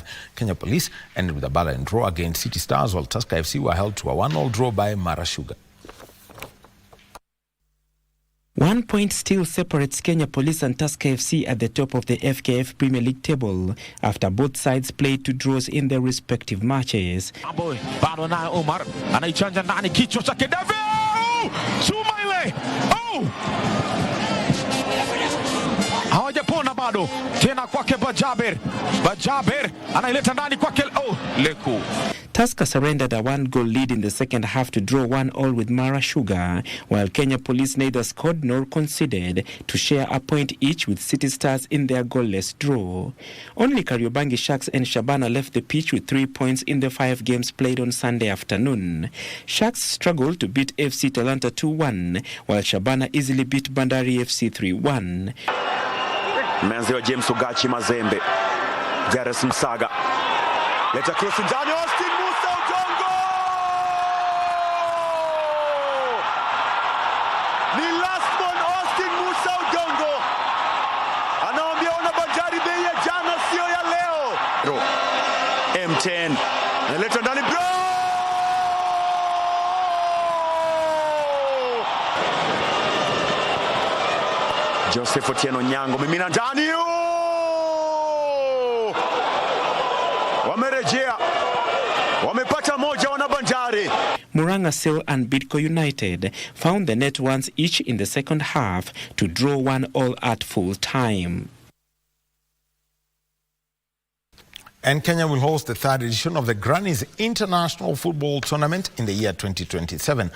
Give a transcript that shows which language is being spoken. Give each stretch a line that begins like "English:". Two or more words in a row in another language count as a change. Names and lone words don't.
English: Kenya Police ended with a balanced draw against City Stars, while Tusker FC were held to a 1-1 draw by Mara Sugar. 1 point still separates Kenya Police and Tusker FC at the top of the FKF Premier League table after both sides played two draws in their respective matches.
Swahili: Bado naye Omar anaichanja ndani kichwa chake David. Chuma ile. Hawajapona bado. Tena kwake Bajaber anaileta ndani kwake Leku.
English: Tusker surrendered a 1-goal lead in the second half to draw 1-1 with Mara Sugar, while Kenya Police neither scored nor conceded to share a point each with City Stars in their goalless draw. Only Kariobangi Sharks and Shabana left the pitch with 3 points in the 5 games played on Sunday afternoon. Sharks struggled to beat FC Talanta 2-1, while Shabana easily beat Bandari FC 3-1.
Swahili: Mmeanziwa James Ogachi Mazembe. Jairus Msaga. Leta cross ndani Austin Musa Odongo. Ni
English: last one
Swahili: Austin Musa Odongo. Anaambia ona Bandari bei ya jana sio ya leo. M10. Analeta ndani bro. Joseph Otieno Nyango mimina ndani. Wamerejea. Wamepata moja wana Bandari.
English: Muranga Seal and Bidco United found the net once each in the second half to draw 1-1 at full time. And Kenya will host the third edition of the Grannies International Football Tournament in the year 2027.